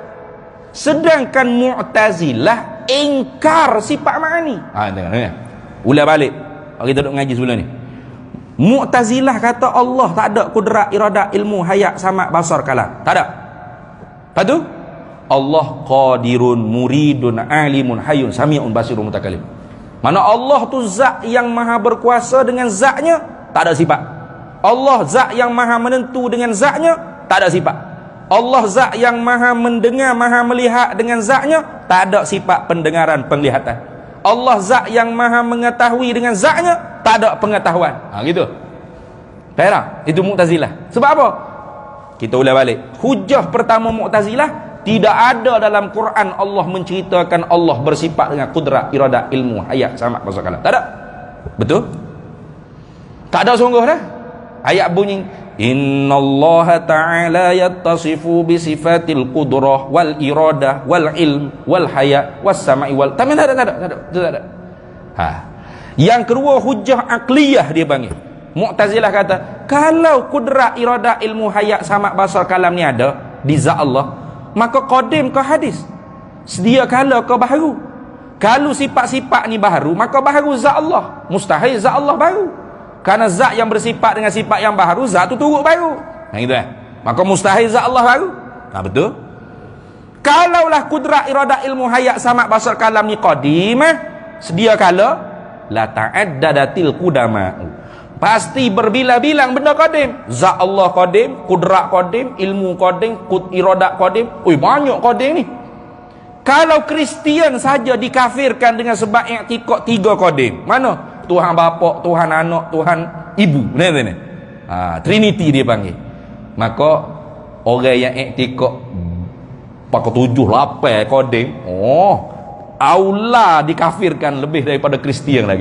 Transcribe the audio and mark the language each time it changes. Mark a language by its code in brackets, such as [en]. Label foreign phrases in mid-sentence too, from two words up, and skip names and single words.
[ms] Sedangkan Mu'tazilah ingkar sifat ma'ani. Tengok. Ulang balik. Kita duduk ngaji sebelum ni. Mu'tazilah kata Allah tak ada kudrat, iradat, ilmu, hayat, sama, basar, kalam. Tak ada. Lepas tu Allah [ar] قادر مريد عالم حي سميع بصير متكلم. [ms] Mana Allah tu zat yang maha berkuasa dengan zatnya, tak ada sifat. Allah zat yang maha menentu dengan zatnya, tak ada sifat. Allah zat yang maha mendengar, maha melihat dengan zatnya, tak ada sifat pendengaran, penglihatan. Allah zat yang maha mengetahui dengan zatnya, tak ada pengetahuan. Gitu. Faham? Itu Mu'tazilah. Sebab apa? Kita ulang balik. Hujah pertama Mu'tazilah, tidak ada dalam Quran Allah menceritakan Allah bersifat dengan kudrat, iradah, ilmu, hayat, sama, basar, kalam. Tak ada. Betul? Tak ada sungguh dah. Ayat bunyi, [ar] إن الله تعالى يتصف بصفة القدرة والإرادة والعلم والحياة والسمع و. [ms] Tak ada. Yang kedua hujah akliyah dia panggil. Mu'tazilah kata, kalau kudrat, iradah, ilmu, hayat, sama, basar, kalam ni ada di zat Allah, maka qadim ke hadis, sedia kala ke baharu. Kalau sifat-sifat ni baharu, maka baharu zat Allah. Mustahil zat Allah baru, kerana zat yang bersifat dengan sifat yang baharu, zat tu turut baru. Gitu maka mustahil zat Allah baru. Betul. Kalaulah kudrat, iradah, ilmu, hayat, sama, basar, kalam ni qadimah, sedia kala, [ar] لا تعددت القدماء, [ms] pasti berbilang-bilang benda qadim. Zat Allah qadim, kudrat qadim, ilmu qadim, iradat qadim. Banyak qadim ni. Kalau Kristian saja dikafirkan dengan sebab i'tiqad 3 qadim. Mana? Tuhan bapa, Tuhan anak, Tuhan ibu. Ni. Trinity dia panggil. Maka orang yang i'tiqad pakai 7 8 qadim, aula dikafirkan lebih daripada Kristian lagi.